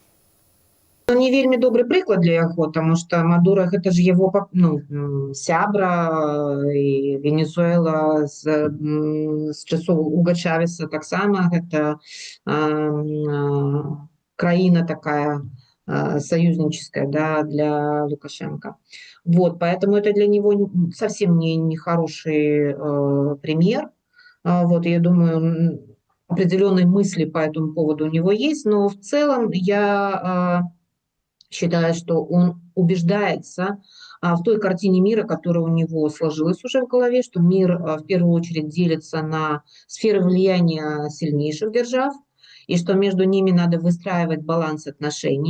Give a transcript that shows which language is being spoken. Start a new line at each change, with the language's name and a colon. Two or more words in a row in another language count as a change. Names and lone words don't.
Belarusian: Не вельмі добры прыклад для яго, тому што Мадуро гэта ж яго сябра, і Венесуэла з часоў Уга Чавеса таксама гэта краіна такая союзническая, да, для Лукашенко.
Russian: Поэтому это для него совсем не хороший пример. Я думаю, определенные мысли по этому поводу у него есть, но в целом я считаю, что он убеждается в той картине мира, которая у него сложилась уже в голове, что мир в первую очередь делится на сферы влияния сильнейших держав, и что между ними надо выстраивать баланс отношений.